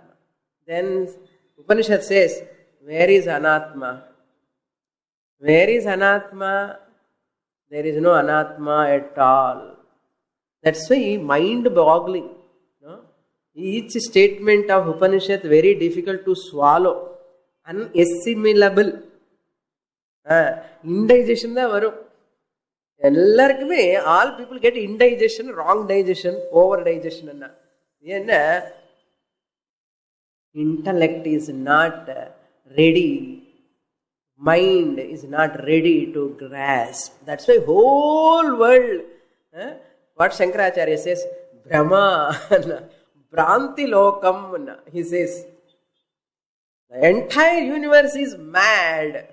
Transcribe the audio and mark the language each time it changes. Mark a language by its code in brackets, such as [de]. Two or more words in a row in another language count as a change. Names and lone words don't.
[en] Then, Upanishad says, where is Anatma? Where is Anatma? There is no Anatma at all. That's why mind-boggling. No? Each statement of Upanishad very difficult to swallow. Unassimilable. Indigestion [ta] டா வரும். [en] Ellarkume, all people get indigestion, wrong digestion, over digestion. Enna? Intellect is not ready. Mind is not ready to grasp. That's why whole world, what Shankaracharya says, [sa] ब्रह्म, भ्रान्ति लोकम्, [en] he says, the entire universe is mad.